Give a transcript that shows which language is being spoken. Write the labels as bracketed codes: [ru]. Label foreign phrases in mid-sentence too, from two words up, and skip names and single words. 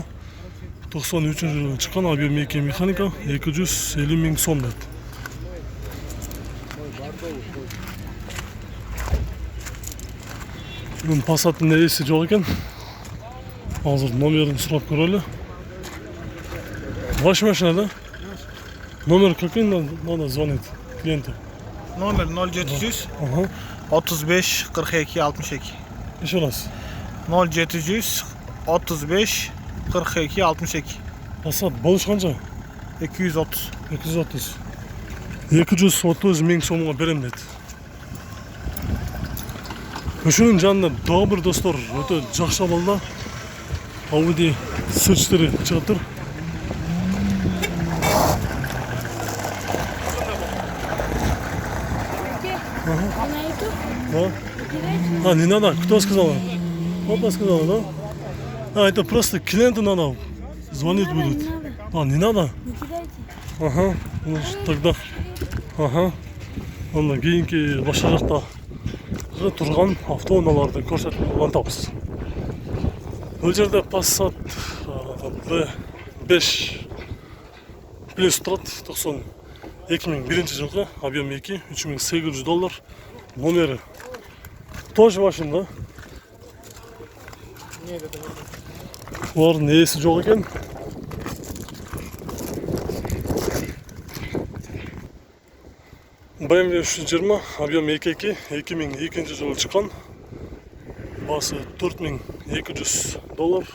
[ky] 93 жылы чыккан, объем 2 механика, 250 000 сом дейт. Бул Passat'ын ээси жок экен. Азыр номерин сурап көрөлү. [ru] Ваш машина, да? Номер какой надо звонить клиенту? Номер 0700 35 42 62. Еще раз. 0700 35 42 62. [ky] Passat болуш канча? 230. 230. 230 000 сомго берем дейт. Ушунун жанында дагы бир достор өтө жакшы абалда Audi S4 чыгып тур. [ru] А, не надо? Кто сказал? Папа сказал, да? А, это просто клиенту надо. Звонить будут. А, не надо? Не кидайте. Ага, ну тогда. Ага. [ky] Онда кийинки башка жакта турган автоунааларды көрсөтүп улантабыз. Бул жерде Passat B5 плюс турат, 2001 жылкы, объем 2 $3800, номери [ru] тоже вашин, да? Нет, это не. [ky] Булардын ээси жок экен. BMW 320, объем 2.2, 2002 жылы чыккан, басы $4200.